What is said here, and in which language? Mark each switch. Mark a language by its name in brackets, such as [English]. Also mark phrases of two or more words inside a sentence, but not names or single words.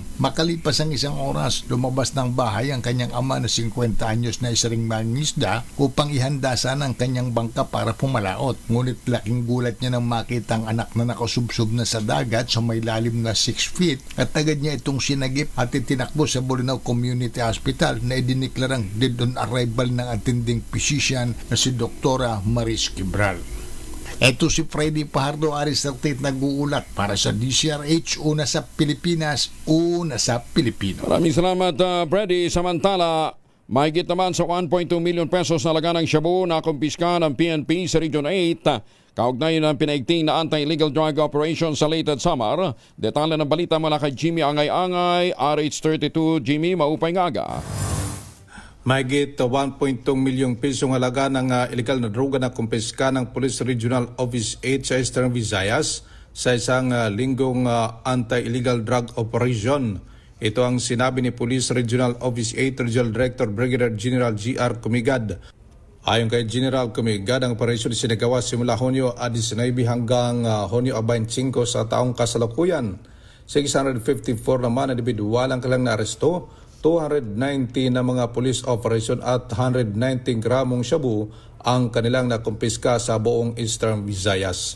[Filipino] Makalipas ang isang oras, lumabas ng bahay ang kanyang ama na 50 anyos na isa ring mangingisda upang ihanda sana ang kanyang bangka para pumalaot. Ngunit laking gulat niya nang makita ang anak na nakasubsob na sa dagat sa may lalim na 6 feet at agad niya itong sinagip at itinakbo sa Bolinao Community Hospital na idiniklarang [English] dead on arrival [Filipino] ng [English] attending physician [Filipino] na si Dr. Maris Quibral. Ito si Freddy Pajardo, RH38, nag-uulat para sa DCRH, una sa Pilipinas, una sa Pilipino. Maraming salamat, Freddy. Samantala, mahigit naman sa 1.2 [English] million pesos [Filipino] na laga ng shabu na kumpiska ng PNP sa Region 8. Kaugnay ng pinaigting na [English] anti-illegal drug operation [Filipino] sa Leyte at Samar. Detalye ng balita mula kay Jimmy Angay-Angay, RH32. [Waray] Jimmy, maupay ngaga. [Filipino] Mahigit 1.2 milyong pisong halaga ng illegal na droga na kumpiska ng Police Regional Office 8 sa Eastern Visayas sa isang linggong [English] anti-illegal drug operation. [Filipino] Ito ang sinabi ni Police Regional Office 8 Regional Director Brigadier General G.R. Comigad. Ayon kay General Comigad, ang operasyon sinagawa simula Hunyo 19 hanggang Hunyo 25 sa taong kasalukuyan. 654 naman na individual ang kailang naaresto, 290 na mga [English] police operation [Filipino] at 119 gramong shabu ang kanilang nakumpiska sa buong Eastern Visayas.